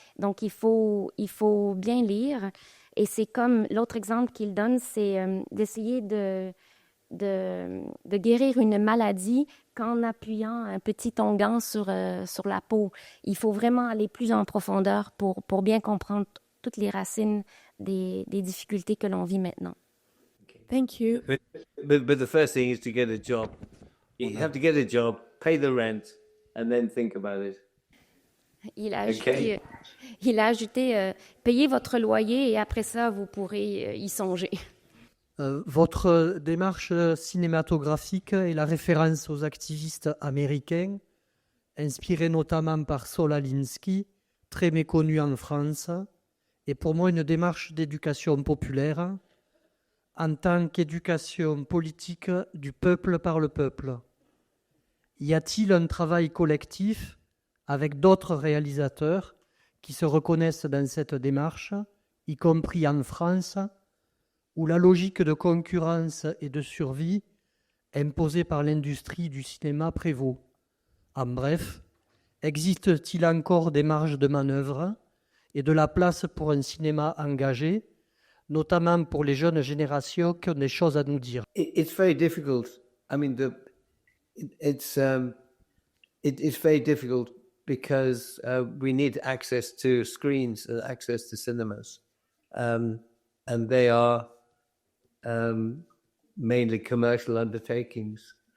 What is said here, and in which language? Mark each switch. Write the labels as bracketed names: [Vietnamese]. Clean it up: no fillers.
[French] Donc il faut bien lire, et c'est comme l'autre exemple qu'il donne, c'est d'essayer de guérir une maladie qu'en appuyant un petit onguent sur la peau. Il faut vraiment aller plus en profondeur pour bien comprendre toutes les racines des difficultés que l'on vit maintenant. [English] Thank you. But the first thing is to get a job. You have to get a job, pay the rent, and then think about it. [French] Il a ajouté payez votre loyer et après ça, vous pourrez y songer. Votre démarche cinématographique est la référence aux activistes américains, inspirés notamment par Saul Alinsky, très méconnu en France, et pour moi une démarche d'éducation populaire en tant qu'éducation politique du peuple par le peuple. Y a-t-il un travail collectif avec d'autres réalisateurs qui se reconnaissent dans cette démarche, y compris en France, où la logique de concurrence et de survie imposée par l'industrie du cinéma prévaut. En bref, existe-t-il encore des marges de manœuvre et de la place pour un cinéma engagé, notamment pour les jeunes générations qui ont des choses à nous dire? [English] It's very difficult. I mean, it's very difficult because we need access to screens, access to cinemas, and they are mainly commercial undertakings.